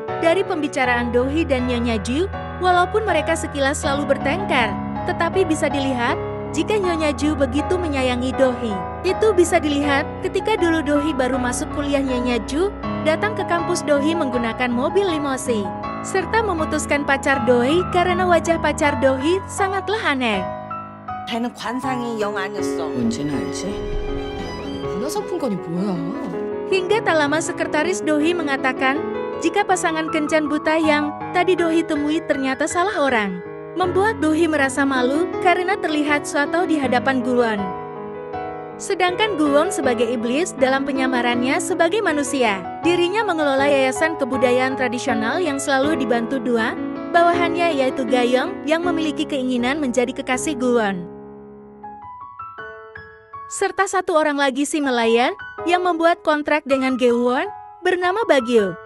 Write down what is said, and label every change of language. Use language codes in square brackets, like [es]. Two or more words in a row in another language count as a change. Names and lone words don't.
[id] Dari pembicaraan Dohee dan Nyonya Ju, walaupun mereka sekilas selalu bertengkar, tetapi bisa dilihat jika Nyonya Ju begitu menyayangi Dohee. Itu bisa dilihat ketika dulu Dohee baru masuk kuliah, Nyonya Ju datang ke kampus Dohee menggunakan mobil limousine, serta memutuskan pacar Dohee karena wajah pacar Dohee sangatlah aneh. [ko] 걔는 관상이 영 아니었어. 뭔지는 알지? 문화상품권이 뭐야? [id] Hingga tak lama sekretaris Dohee mengatakan jika pasangan kencan buta yang tadi Dohee temui ternyata salah orang, membuat Dohee merasa malu karena terlihat sotoh di hadapan Guwon. Sedangkan Guwon sebagai iblis dalam penyamarannya sebagai manusia, dirinya mengelola yayasan kebudayaan tradisional yang selalu dibantu dua bawahannya yaitu Gayong yang memiliki keinginan menjadi kekasih Guwon, serta satu orang lagi si Melayan yang membuat kontrak dengan Gewon bernama Bagyo.